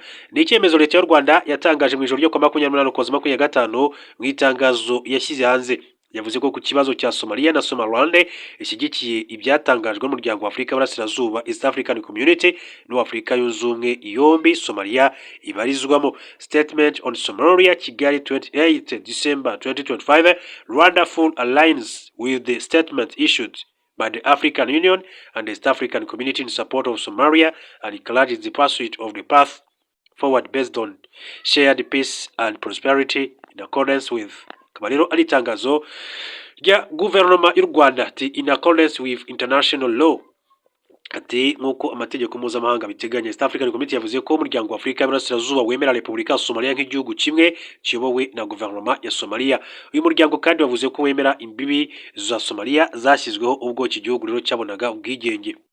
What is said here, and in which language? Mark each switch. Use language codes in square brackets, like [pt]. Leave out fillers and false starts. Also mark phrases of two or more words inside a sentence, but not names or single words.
[rw] Ni icyemezo leta y'u Rwanda yatangaje mu ijoro ryo ku 28 Ukuboza 2025 mu itangazo yashyize hanze. Yavuze ko ku kibazo cya Somalia na Somaliland ishyigikiye ibyatangajwe n'umuryango wa Afurika y'Iburasirazuba East African Community n'Afurika yunze ubumwe yombi Somalia ibarizwamo. [en] Statement on Somalia, Kigali, 28 December 2025. Rwanda full aligns with the statement issued by the African Union and the East African Community in support of Somalia and encourages the pursuit of the path forward based on shared peace and prosperity in accordance with. [rw] Akaba rero ari itangazo rya guverinoma y'u Rwanda ati [en] in accordance with international law, [rw] ati nk'uko amategeko mpuzamahanga biteganya. East African Community yavuze ko umuryango wa Afurika y'Iburasirazuba wemera Repubulika ya Somalia nk'igihugu kimwe kiyobowe na guverinoma ya Somalia. Uyu muryango kandi wavuze ko wemera imbibi za Somalia zashyizweho ubwo iki gihugu rero cyabonaga ubwigenge.